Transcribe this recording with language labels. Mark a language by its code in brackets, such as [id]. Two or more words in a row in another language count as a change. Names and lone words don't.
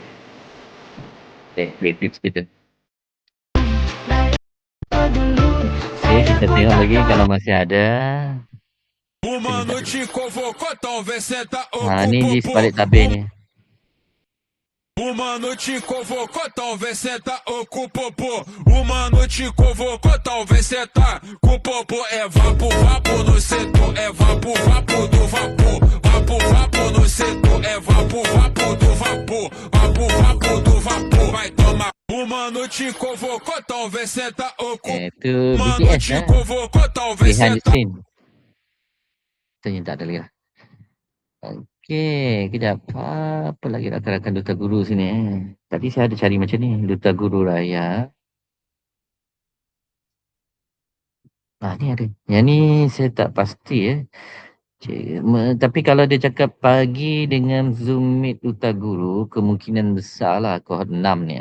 [en] Play tips [ms] kita. Kita tengok lagi kalau masih ada. Ni di sebalik tabir ni. [pt] O mano te convocou, talvez senta ou com o popô. O mano te convocou, talvez senta com o popô. É vapo no setor, é vapo do vapor. Vapo no setor, é vapo do vapor. Vapo do vapor, vai tomar. O mano te convocou, talvez senta ou com o popô. O mano te convocou, talvez senta. [ms] Tanya tak ada lagi lah. Okey, kejap. Apa lagi rakan-rakan Duta Guru sini Tadi saya ada cari macam ni, Duta Guru Raya. Ni ada. Yang ni saya tak pasti tapi kalau dia cakap pagi dengan Zoom Meet Duta Guru, kemungkinan besar lah kohort 6 ni.